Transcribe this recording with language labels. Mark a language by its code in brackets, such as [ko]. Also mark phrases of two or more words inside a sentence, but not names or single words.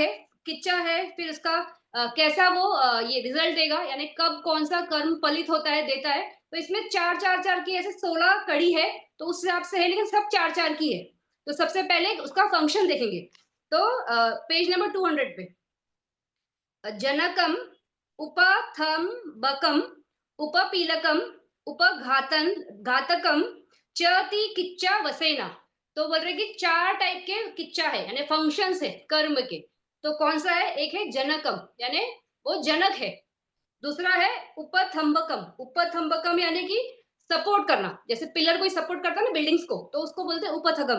[hi] किच्चा है, फिर उसका कैसा वो ये रिजल्ट देगा, यानी कब कौन सा कर्म फलित होता है, देता है। तो इसमें 4-4-4 की ऐसे 16 कड़ी है, तो उस हिसाब से है, लेकिन सब 4-4 की है। तो सबसे पहले उसका फंक्शन देखेंगे। तो पेज नंबर 200 पे [pi] जनकम उपथम्बकम उपपीलकम उपघातन घातकम चति किच्चा वसेना। [hi] तो बोल रहे कि 4 टाइप के किच्चा है, यानी फंक्शंस है कर्म के। तो कौन सा है? एक है जनकम, यानी वो जनक है। दूसरा है उपथम्बकम। उपथम्बकम यानी कि सपोर्ट करना, जैसे पिलर कोई सपोर्ट करता है ना बिल्डिंग्स को, तो उसको बोलते हैं उपथगम।